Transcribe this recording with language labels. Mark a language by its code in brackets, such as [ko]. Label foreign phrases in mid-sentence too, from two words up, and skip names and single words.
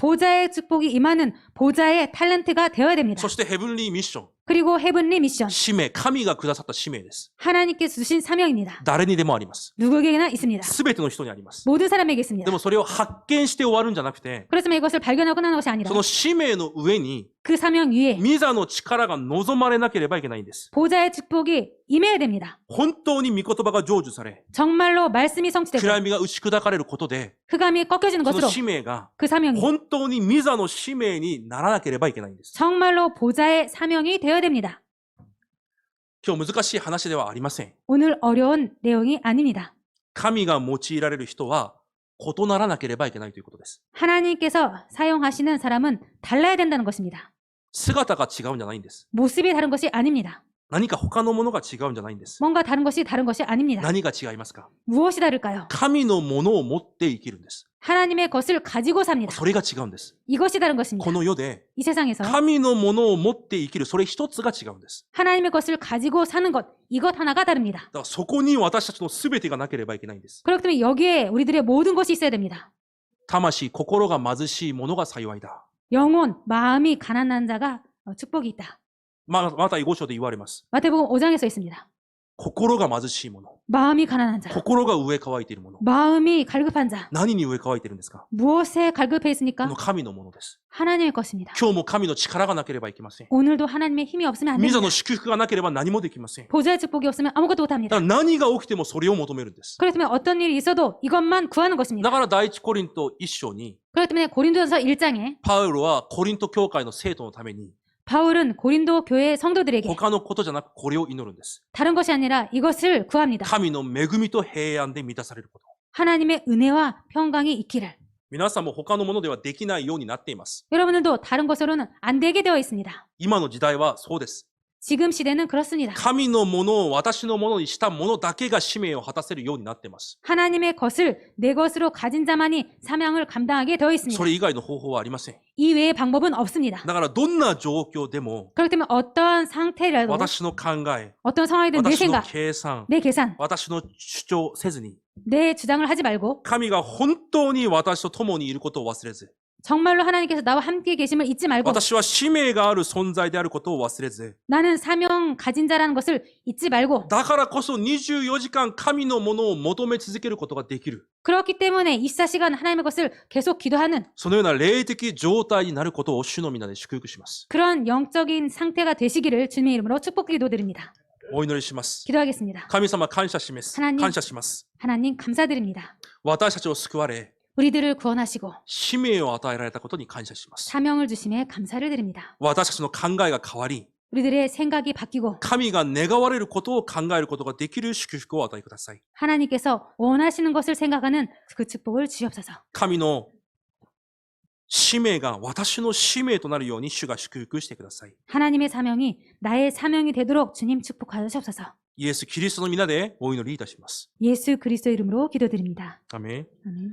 [ko] 보좌의 축복이 임하는 보좌의 탤런트가 되어야 됩니다. [ja] そしてヘブンリーミッション、 [ko] 그리고 헤븐리 미션 [ja] 使命、神がくださった使命です。 [ko] 하나님께서 주신 사명입니다. [ja] 誰にでもあります。 [ko] 누구에게나 있습니다. [ja] すべての人にあります。 [ko] 모든 사람에게 [ja] で [ko] 있습니다. [ja] もそれを発見して終わるんじゃなくて、 [ko] 그렇지만 이것을 발견하고 끝나는 것이 아니라 [ja] その使命の上に、 [ko] 그 사명 위에 [ja] 御座の力が望まれなければいけないんです。 [ko] 보좌의 축복이 임해야 됩니다. [ja] 本当に御言葉が成就され、 [ko] 정말로 말씀이 성취되고 [ja] 暗闇が打ち砕かれることで、 [ko] 흑암이 꺾여지는 [ja] その [ko] 것으로 [ja] 使命が [ko] 그 사명이 [ja] 本当に御座の使命にならなければいけないんです。 [ko] 정말로 보좌의 사명이 되어야 됩니다. [ja] 今日難しい話ではありません。 [ko] 오늘 어려운 내용이 아닙니다. [ja] 神が用いられる人は異ならなければいけないということです。 [ko] 하나님께서 사용하시는 사람은 달라야 된다는 것입니다. [ja] 姿が違うんじゃないんです。 [ko] 모습이 다른 것이 아닙니다. [ja] 何か他のものが違うんじゃないんです。 [ko] 뭔가 다른 것이 아닙니다. [ja] 何が違いますか？ [ko] 무엇이 다를까요? [ja] 神のものを持って生きるんです。 [ko] 하나님의 것을 가지고 삽니다. [ja] それが違うんです。 [ko] 이것이 다른 것입니다. [ja] この世で [ko] 이 세상에서 [ja] 神のものを持って生きる、それ一つが違うんです。 [ko] 하나님의 것을 가지고 사는 것, 이것 하나가 다릅니다. [ja] だからそこに私たちの全てがなければいけないんです。 [ko] 그렇기 때문에 여기에 우리들의 모든 것이 있어야 됩니다. [ja] 魂、心が貧しい者が幸いだ。 [ko] 영혼, 마음이 가난한 자가 축복이 있다. [ja] また5章で言われます。 [ko] 마태복음 5장에 써 있습니다. [ja] 心が貧しい者、 [ko] 마음이 가난한 자, [ja] 心が飢え乾いている者。 [ko] 마음이 갈급한 자. [ja] 何に飢え乾いているんですか？ [ko] 무엇에 갈급해 [ja] こ [ko] 있습니까? [ja] の神のものです。 [ko] 하나님의 것입니다. [ja] 今日も神の力がなければいけません。 [ko] 오늘도 하나님의 힘이 없으면 안 [ja] 御座 [ko] 됩니다. [ja] の祝福がなければ何もできません。 [ko] 보좌의 축복이 없으면 아무것도 [ja] だ [ko] 못합니다. [ja] から何が起きてもそれを求めるんです。 [ko] 그렇기 때문에 어떤 일이 있어도 이것만 구하는 [ja] だ [ko] 것입니다. [ja] から第一コリント1章に、 [ko] 그렇기 때문에 고린도전서 1장에 [ja] パウロはコリント教会の生徒のために、 [ko] 바울은 고린도 교회 성도들에게 [ja] 他のことじゃなくこれを祈るんです。 [ko] 다른 것이 아니라 이것을 구합니다. [ja] 神の恵みと平安で満たされること。 [ko] 하나님의 은혜와 평강이 있기를. [ja] 皆さんも他のものではできないようになっています。 [ko] 여러분들도 다른 것으로는 안 되게 되어 있습니다. [ja] 今の時代はそうです。 [ko] 지금 시대는 그렇습니다. [ja] 神のものを私のものにしたものだけが使命を果たせるようになっています。 [ko] 하나님의 것을 내 것으로 가진 자만이 사명을 감당하게 되어 있습니다. [ja] それ以外の方法はありません。 [ko] 이 외의 방법은 없습니다. [ja] だからどんな状況でも [ko] 그렇기 때문에 어떠한 상태라도 [ja] 私の考え、 [ko] 어떤 상황이든 내 [ja] 私の [ko] 생각, [ja] 計算、 [ko] 내 계산, [ja] 私の主張せずに、 [ko] 내 주장을 하지 말고 [ja] 神が本当に私と共にいることを忘れず、 [ko] 정말로 하나님께서 나와 함께 계심을 잊지 말고 [ja] 私は使命がある存在であることを忘れず、 [ko] 나는 사명 가진 자라는 것을 잊지 말고 [ja] だからこそ24時間神のものを求め続けることができる。 [ko] 그렇기 때문에 24시간 하나님의 것을 계속 기도하는 [ja] そのような霊的状態になることを主の皆で祝福します。 [ko] 그런 영적인 상태가 되시기를 주님의 이름으로 축복 기도드립니다. [ja] お祈りします。 [ko] 기도하겠습니다. [ja] 神様感謝します。 [ko] 하나님 [ja] 感謝します。 [ko] 하나님 감사드립니다. [ja] 私たちを救われ、 [ko] 우리들을 구원하시고 [ja] 使命を与えられたことに感謝します。 [ko] 사명을 주심에 감사를 드립니다. [ja] 私たちの考えが変わり、 [ko] 우리들의 생각이 바뀌고 [ja] 神が願われることを考えることができる祝福を与えください。 [ko] 하나님께서 원하시는 것을 생각하는 그 축복을 주옵소서. [ja] 神の使命が私の使命となるように主が祝福してください。 [ko] 하나님의 사명이 나의 사명이 되도록 주님 축복하시옵소서. [ja] イエス・キリストの皆でお祈りいたします。 [ko] 예수 그리스도 이름으로 기도드립니다. 아멘. 아멘.